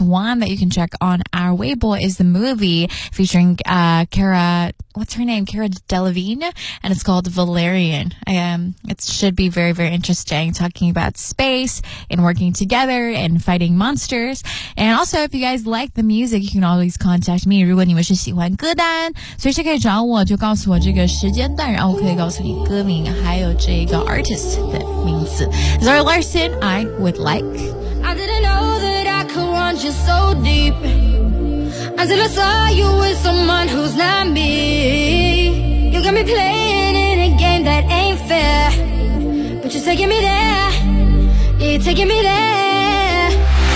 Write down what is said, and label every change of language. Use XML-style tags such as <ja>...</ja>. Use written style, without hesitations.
<en>One that you can check on our Weibo is the movie featuring Cara. What's her name? Cara Delevingne, and it's called Valerian. It should be very, very interesting. Talking about space and working together and fighting monsters. And also, if you guys like the music, you can always contact me.</en> <zh>如果你们是喜欢歌单，随时可以找我，就告诉我这个时间段，然后我可以告诉你歌名，还有这个 artist 的名字。</zh> <en>Zara Larson, I would like. I didn't know that I could want you so deep until I saw you with someone who's not me. You got me playing in a game that ain't fair, but you're taking me there, yeah, you're taking me there.</en>